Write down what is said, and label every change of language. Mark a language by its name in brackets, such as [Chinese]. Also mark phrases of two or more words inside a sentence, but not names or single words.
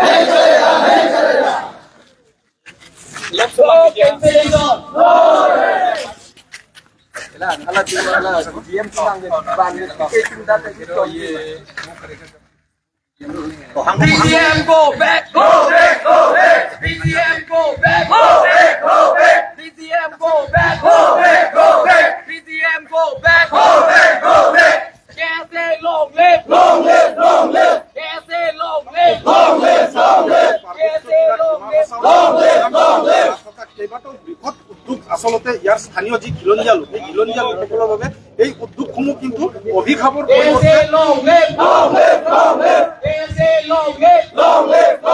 [English] BGM go back, go back, go back. BGM go back, go back, go back. BGM go back, go back, go back. BGM go back, go back, go back. कैसे long live, long live, long live. कैसे long live, long live, long live. कैसे long live, long live, long live. [Assamese] কেইবাটাও বৃহৎ উদ্যোগ আচলতে ইয়াৰ স্থানীয় যি খিলঞ্জীয়া লোক এই খিলঞ্জীয়া লোকসকলৰ বাবে এই উদ্যোগসমূহ কিন্তু অভিশাপৰ [English] कैसे long live, long live, long live. कैसे long live, long live.